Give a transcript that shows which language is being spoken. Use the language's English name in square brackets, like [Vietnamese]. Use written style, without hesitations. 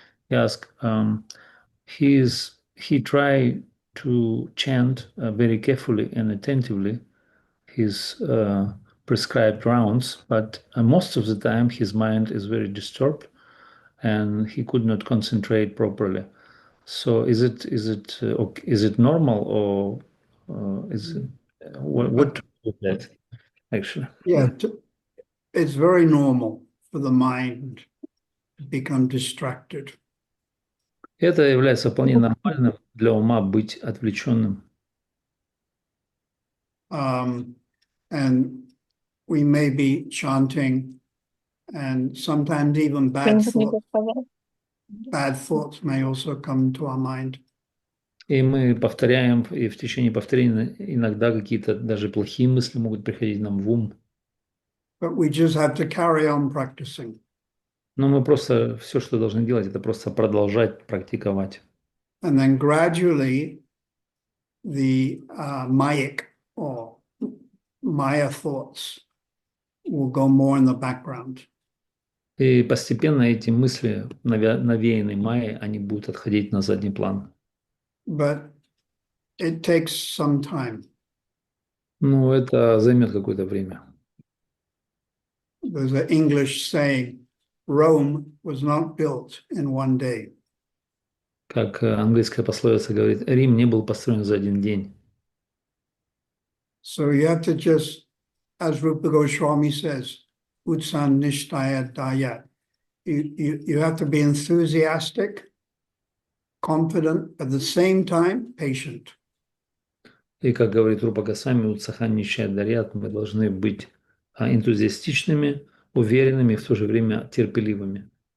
[English] He asked, he tried to chant very carefully and attentively his prescribed rounds, but most of the time his mind is very disturbed and he could not concentrate properly. So is it normal, or is it, what to do with that actually? Yeah, it's very normal for the mind to become distracted. [Russian] Это является вполне нормальным для ума быть отвлеченным. [English] And we may be chanting, and sometimes even bad thoughts may also come to our mind. [Russian] И мы повторяем, и в течение повторения иногда какие-то даже плохие мысли могут приходить нам в ум. [English] But we just have to carry on practicing. [Russian] Но мы просто все, что должны делать, это просто продолжать практиковать. [English] And then gradually the mayic or Maya thoughts will go more in the background. [Russian] И постепенно эти мысли, навеянные майей, они будут отходить на задний план. [English] But it takes some time. [Russian] Ну, это займет какое-то время. [English] There's an English saying, Rome was not built in one day. [Russian] Как английская пословица говорит, Рим не был построен за один день. [English] So you have to just, as Rupa Goswami says, [Sanskrit] Utsan Nishtaya Dayat. [English] You have to be enthusiastic, confident, at the same time, patient. [Russian] И как говорит Рупа Госвами, [Sanskrit] «Утсахан ничья дарят», [Russian] мы должны быть энтузиастичными, уверенными, в то же время терпеливыми.